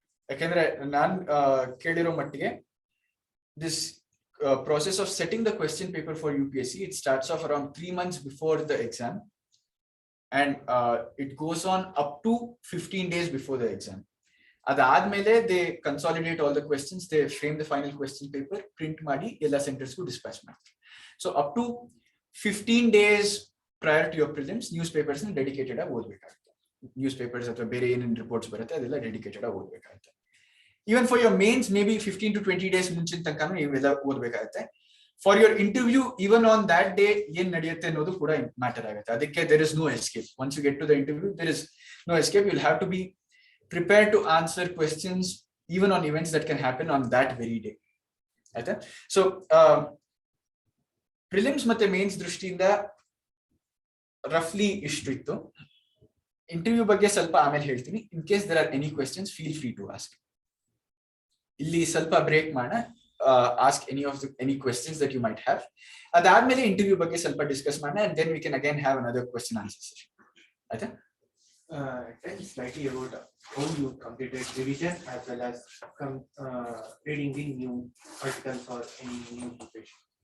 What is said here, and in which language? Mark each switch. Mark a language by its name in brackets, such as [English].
[Kannada] ಯಾಕಂದ್ರೆ ನಾನ್ ಕೇಳಿರೋ ಮಟ್ಟಿಗೆ [English] this process of setting the question paper for UPSC, it starts off around 3 months before the exam and it goes on up to 15 days before the exam. [Kannada] ಅದಾದ್ಮೇಲೆ [English] they consolidate all the questions, they frame the final question paper, [Kannada] print ಮಾಡಿ ಎಲ್ಲ ಸೆಂಟರ್ಸ್ಗೂ dispatch ಮಾಡ್ತಾರೆ. So up to 15 days prior to your prelims news papers ನ dedicated ಆಗಿ ಓದ್ಬೇಕಾಗುತ್ತೆ. News papers ಅಥವಾ ಬೇರೆ ಏನೇನು reports ಬರುತ್ತೆ ಅದೆಲ್ಲ ಡೆಡಿಕೇಟೆಡ್ ಆಗಿ ಓದ್ಬೇಕಾಗುತ್ತೆ. [English] even for your mains may be [Kannada] 15 to 20 days ಮುಂಚಿನ ತನಕ ನೀವೆಲ್ಲ ಓದ್ಬೇಕಾಗುತ್ತೆ. For your interview even on that day ಏನ್ ನಡೆಯುತ್ತೆ ಅನ್ನೋದು ಕೂಡ ಮ್ಯಾಟರ್ ಆಗುತ್ತೆ. ಅದಕ್ಕೆ [English] There is no escape. Once you get to the interview there is no escape. You will have to be prepared to answer questions even on events that can happen on that very day. Aita? [Kannada] So prelims ಮತ್ತೆ mains ದೃಷ್ಟಿಯಿಂದ ರಫ್ಲಿ ಇಷ್ಟಿತ್ತು. Interview ಬಗ್ಗೆ ಸ್ವಲ್ಪ ಆಮೇಲೆ ಹೇಳ್ತೀನಿ. [English] In case there are any questions, feel free to ask. [Kannada] ಇಲ್ಲಿ ಸ್ವಲ್ಪ break ಮಾಡೋಣ. [English] Ask any questions that you might have. [Kannada] ಅದಾದ್ಮೇಲೆ ಇಂಟರ್ವ್ಯೂ ಬಗ್ಗೆ ಸ್ವಲ್ಪ ಡಿಸ್ಕಸ್ ಮಾಡೋಣ [English] and then we can again have another question answer session. ಆಯ್ತಾ? Tell slightly about how you completed revision as well as reading the new articles or any new preparation.